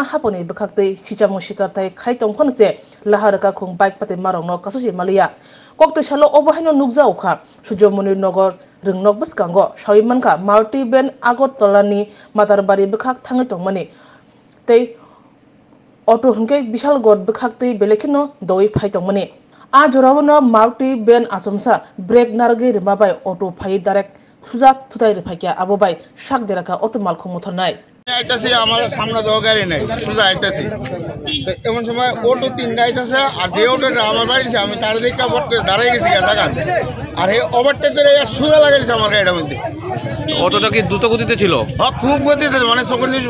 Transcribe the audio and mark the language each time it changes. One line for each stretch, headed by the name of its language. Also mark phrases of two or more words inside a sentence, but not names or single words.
Kok Borok: हापनि बखाक्तै सिचामु शिखाथाय खाय तंफानसे लाहार का खुं बाइक पातिमारनो कासुसे मालिया कक्तै सालो अबहायनो नुकजाउखा सुजमुनि नगर रोंनक बसकांगो साविमानखा मारुति बेन आगरतलानि मादारबारि बखाक थाङै तंमानि तै अटो हंके विशाल गड बखाक्तै बेलेखिनो दoi फाय तंमानि आ जरावनो मारुति बेन आसमसा ब्रेक नारगै रिमाबाय अटो फाय डाइरेक्ट सुजा थुताय रिफायकिया आबोबाय शाक देराका अटो मालखौ मुथारनाय
Bangla: আইতাছে আমার সামনে তো গাড়ি নাই সোজা আইতাছে এমন সময় অটো তিনটা আইতাছে আর যে অটোটা আমার বাড়িছে আমি তার দিকে দাঁড়াই গেছি জায়গা আর এই ওভারটেক করে সোজা লাগাইছে আমার গাড়িটার মধ্যে অটোটা কি দ্রুত গতিতে ছিল? হ্যাঁ খুব গতিতে মানে চোখের নিচ